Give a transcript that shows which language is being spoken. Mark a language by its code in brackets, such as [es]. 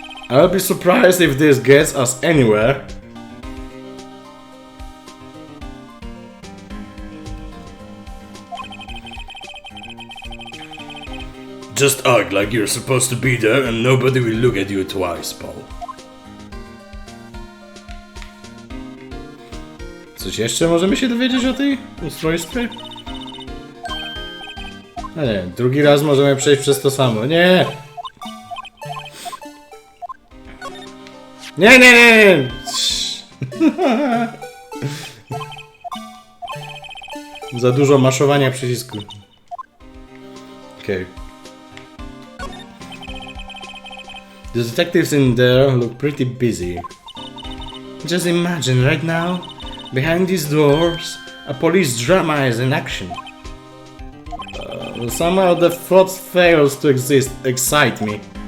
[en] I'll be surprised if this gets us anywhere. Just act like you're supposed to be there and nobody will look at you twice, Paul. [pl] Coś jeszcze możemy się dowiedzieć o tej ustrojstwie? No nie, drugi raz możemy przejść przez to samo. Nie! Nie! Za dużo maszowania przycisku. [en] Okay. The detectives in there look pretty busy. Just imagine right now, behind these doors, a police drama is in action. Somehow the thought fails to excite me.